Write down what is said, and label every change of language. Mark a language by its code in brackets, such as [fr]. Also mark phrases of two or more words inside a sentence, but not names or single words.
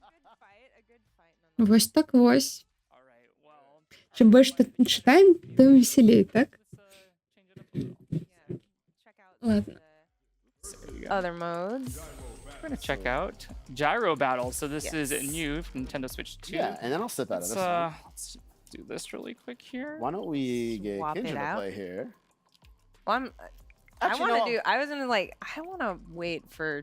[be] Вось так вось. Чым больш чытаем, тым весялей, так? [ru] Ладно. [en] Other modes. We're gonna check out Gyro Battle. So this is new from Nintendo Switch 2. Yeah, and then I'll step out of this one. Let's do this really quick here. Why don't we get Swap it Kendra to out. play here? Well, Actually, I want to wait for,